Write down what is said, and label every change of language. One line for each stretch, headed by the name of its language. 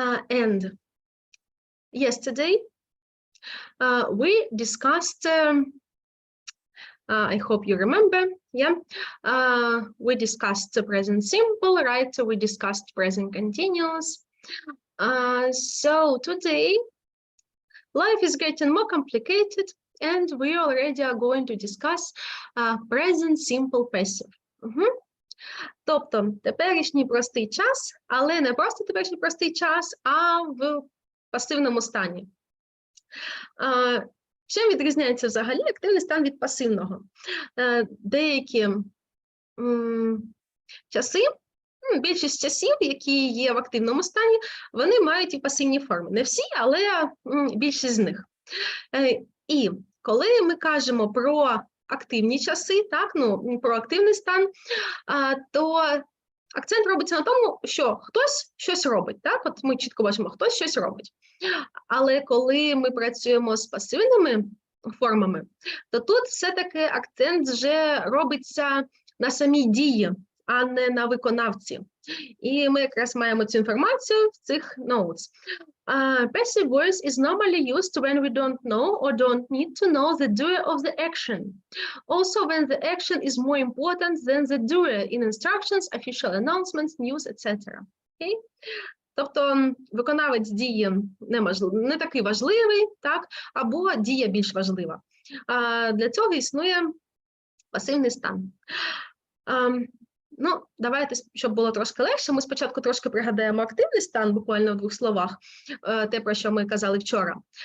English: And yesterday, we discussed, I hope you remember, yeah, we discussed the present simple, right? So we discussed present continuous. So today, life is getting more complicated, and we already are going to discuss present simple passive.
Ukrainian: Тобто, теперішній простий час, але не просто теперішній простий час, а в пасивному стані. Чим відрізняється взагалі активний стан від пасивного? Деякі часи, більшість часів, які є в активному стані, вони мають і пасивні форми. Не всі, але більшість з них. І коли ми кажемо про активні часи, так, про активний стан, то акцент робиться на тому, що хтось щось робить, так, от ми чітко бачимо, хтось щось робить. Але коли ми працюємо з пасивними формами, то тут все-таки акцент вже робиться на самій дії, а не на виконавці. І ми якраз маємо цю інформацію в цих notes.
English: Passive voice is normally used when we don't know or don't need to know the doer of the action. Also when the action is more important than the doer in instructions, official announcements, news, etc. Okay?
Ukrainian: Тобто виконавець дії не такий важливий, так? Або дія більш важлива. Для цього існує пасивний стан. Ну, давайте, щоб було трошки легше, ми спочатку трошки пригадаємо активний стан, буквально в двох словах, те, про що ми казали вчора.